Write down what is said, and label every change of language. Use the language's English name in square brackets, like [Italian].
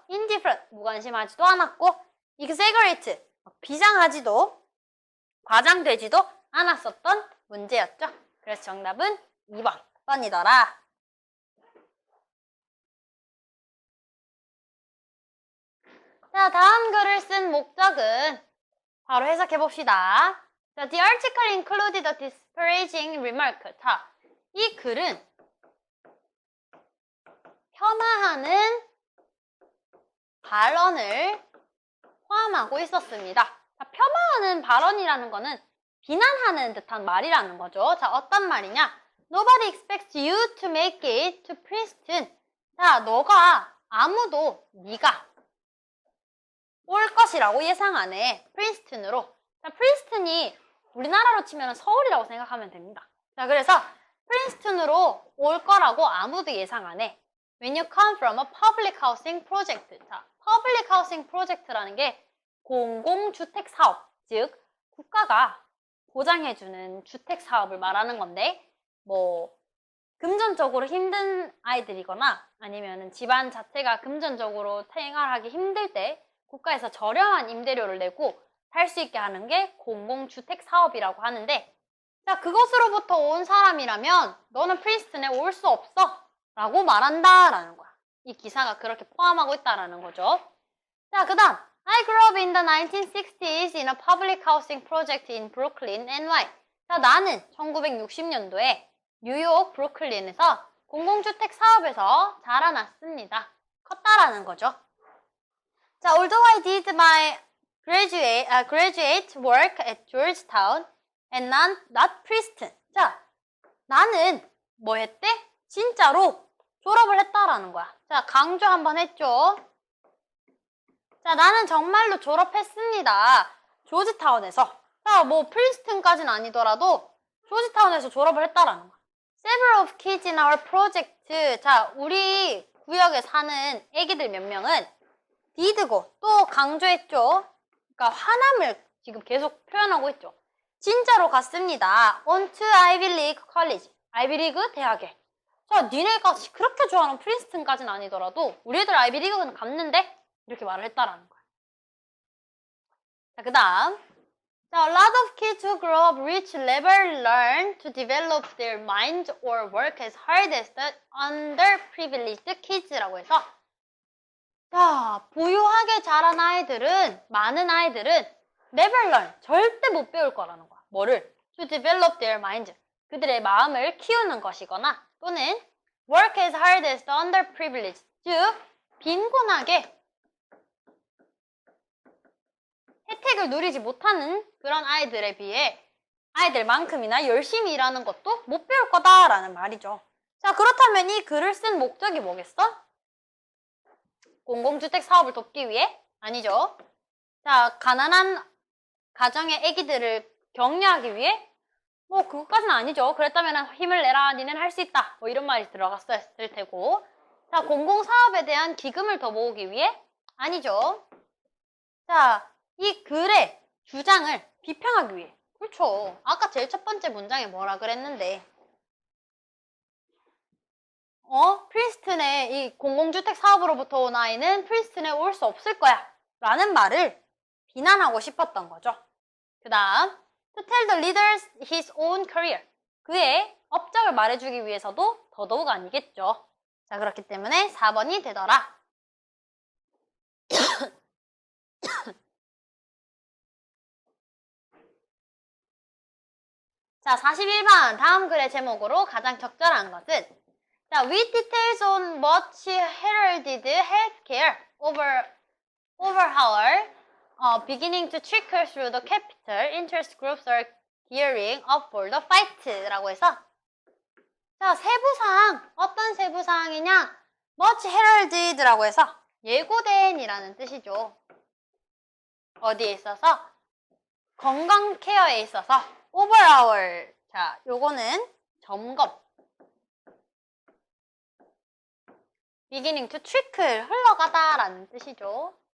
[Korean] indifferent 무관심하지도 않았고, exaggerate 비장하지도 과장되지도 않았었던 문제였죠. 그래서 정답은 2번 뻔이더라. 자, 다음 글을 쓴 목적은 바로 해석해 봅시다. [English] 자, the article included a disparaging remark. [Korean] 자, 이 글은 폄하하는 발언을 포함하고 있었습니다. 자, 폄하하는 발언이라는 거는 비난하는 듯한 말이라는 거죠. 자, 어떤 말이냐? [English] Nobody expects you to make it to Princeton. [Korean] 자, 아무도 네가 올 것이라고 예상 안 해. 프린스턴으로. 자, 프린스턴이 우리나라로 치면 서울이라고 생각하면 됩니다. 자, 그래서 프린스턴으로 올 거라고 아무도 예상 안 해. [English] When you come from a public housing project. [Korean] 자, public housing project라는 게 공공주택 사업, 즉 국가가 보장해주는 주택 사업을 말하는 건데, 뭐 금전적으로 힘든 아이들이거나 아니면 집안 자체가 금전적으로 생활하기 힘들 때 국가에서 저렴한 임대료를 내고 살 수 있게 하는 게 공공주택 사업이라고 하는데, 자, 그것으로부터 온 사람이라면 너는 프린스턴에 올 수 없어 라고 말한다라는 거야. 이 기사가 그렇게 포함하고 있다라는 거죠. [English] 자, [Korean] 그 다음 [English] I grew up in the 1960s in a public housing project in Brooklyn, NY. [Korean] 자, 나는 1960년도에 뉴욕 브루클린에서 공공주택 사업에서 자라났습니다. 컸다라는 거죠. [English] 자, although I did my graduate work at Georgetown and not Princeton. [Korean] 자, 나는 뭐 했대? 진짜로 졸업을 했다라는 거야. 자, 강조 한번 했죠. 자, 나는 정말로 졸업했습니다. 조지타운에서. 자, 뭐 프린스턴까지는 아니더라도 조지타운에서 졸업을 했다라는 거야. [English] Several of kids in our project. [Korean] 자, 우리 구역에 사는 애기들 몇 명은 did고 또 강조했죠. 그러니까 화남을 지금 계속 표현하고 있죠. 진짜로 갔습니다. [English] On to Ivy League College. [Korean] 아이비리그 대학에. 자, 니네가 그렇게 좋아하는 프린스턴까지는 아니더라도 우리 애들 아이비리그는 갔는데 이렇게 말을 했다라는 거야. 자, 그 다음. [English] 자, a lot of kids who grow up rich never learn to develop their minds or work as hard as the underprivileged kids [Korean] 라고 해서, 자, 부유하게 자란 아이들은, 많은 아이들은 never learn, 절대 못 배울 거라는 거야. 뭐를? [English] To develop their minds. [Korean] 그들의 마음을 키우는 것이거나 또는 [English] work as hard as the underprivileged. [Korean] 즉, 빈곤하게 혜택을 누리지 못하는 그런 아이들에 비해 아이들만큼이나 열심히 일하는 것도 못 배울 거다라는 말이죠. 자, 그렇다면 이 글을 쓴 목적이 뭐겠어? 공공주택 사업을 돕기 위해? 아니죠. 자, 가난한 가정의 아기들을 격려하기 위해? 뭐 그것까지는 아니죠. 그랬다면 힘을 내라, 니는 할 수 있다, 뭐 이런 말이 들어갔을 테고. 자, 공공사업에 대한 기금을 더 모으기 위해? 아니죠. 자, 이 글의 주장을 비평하기 위해. 그렇죠. 아까 제일 첫 번째 문장에 뭐라 그랬는데, 프린스턴의 이 공공주택 사업으로부터 온 아이는 프린스턴에 올 수 없을 거야 라는 말을 비난하고 싶었던 거죠. 그 다음, [English] to tell the leaders his own career. [Korean] 그의 업적을 말해주기 위해서도 더더욱 아니겠죠. 자, 그렇기 때문에 4번이 되더라. 자, 자, 41번 다음 글의 제목으로 가장 적절한 것은 자, [English] with details on much heralded healthcare overhaul beginning to trickle through the capital, interest groups are gearing up for the fight [Korean] 라고 해서 자, 세부사항 어떤 세부사항이냐 much heralded 라고 해서 예고된 이라는 뜻이죠. 어디에 있어서? 건강 케어에 있어서 overhaul 자, 요거는 점검 beginning to trickle 흘러가다 라는 뜻이죠.